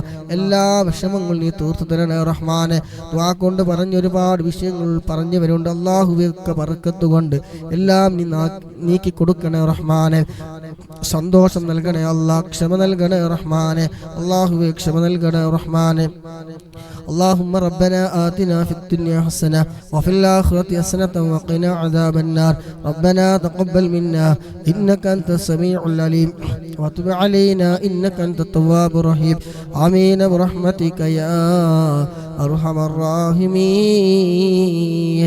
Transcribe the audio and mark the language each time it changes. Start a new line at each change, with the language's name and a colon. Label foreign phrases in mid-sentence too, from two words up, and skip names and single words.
Malayalam: എല്ലാ വിഷമങ്ങളും നീ തീർത്തു തരണേ റഹ്മാനെ. ദുആ കൊണ്ട് പറഞ്ഞ ഒരുപാട് വിഷയങ്ങൾ പറഞ്ഞവരുണ്ട് അല്ലാഹുവേ, ഒക്കെ ബറക്കത്ത് കൊണ്ട് എല്ലാം നീ നീക്കി കൊടുക്കണേ റഹ്മാനെ. സന്തോഷം നൽകണേ അല്ലാഹ്, ക്ഷമ നൽകണേ റഹ്മാനെ. അല്ലാഹുവേ ക്ഷമ നൽകണേ റഹ്മാനെ.
Arabic: اللهم ربنا آتنا في الدنيا حسنة وفي الآخرة حسنة وقنا عذاب النار. ربنا تقبل منا إنك أنت السميع العليم وتب علينا إنك أنت التواب الرحيم. آمين برحمتك يا أرحم الراحمين.